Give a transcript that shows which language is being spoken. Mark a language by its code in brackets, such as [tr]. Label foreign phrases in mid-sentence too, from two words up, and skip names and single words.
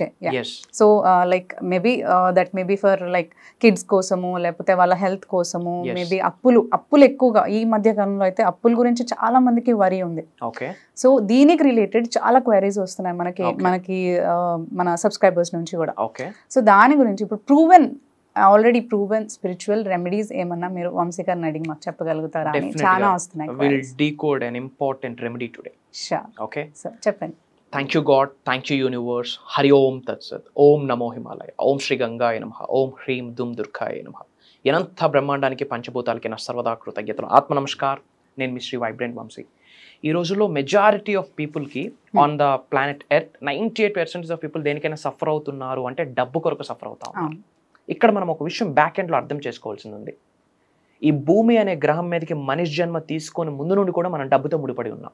[en] so like that maybe for like kids [te] కోసము, లేకపోతే వాళ్ళ హెల్త్ కోసము, మేబీ అప్పులు ఎక్కువగా ఈ మధ్య కాలంలో అయితే అప్పుల గురించి చాలా మందికి వరి ఉంది. సో దీనికి రిలేటెడ్ చాలా క్వైరీస్ వస్తున్నాయి మనకి మన సబ్స్క్రైబర్స్ నుంచి కూడా. సో దాని గురించి ఇప్పుడు [en] already proven spiritual remedies [te] ఏమన్నా మీరు వంశీ గారిని అడిగి మాకు చెప్పగలుగుతారా అని చాలా వస్తున్నాయి. [en] We'll decode an important remedy today. Sure. Okay. [te] So చెప్పండి. [en] Thank you God, thank you universe. [sa] हरि ॐ तत् सत्। ॐ नमो हिमालय। ॐ श्री गङ्गाय नमः. ॐ ह्रीं दुं दुर्गाय नमः. [te] ఎనంత బ్రహ్మాండానికి పంచభూతాలకి నా సర్వదా కృతజ్ఞతలు. ఆత్మ నమస్కార్. నేను మీ శ్రీ వైబ్రెంట్ వంశీ. ఈ రోజుల్లో [en] majority of peopleకి on the planet earth 98% of people [te] దేనికైనా సఫర్ అవుతున్నారు అంటే డబ్బు కొరకు సఫర్ అవుతా ఉన్నారు. ఇక్కడ మనం ఒక విషయం [en] back endలో [te] అర్థం చేసుకోవాల్సింది ఉంది. ఈ భూమి అనే గ్రహం మీదకి మనిషి జన్మ తీసుకొని ముందు నుండి కూడా మనం డబ్బుతో ముడిపడి ఉన్నాం.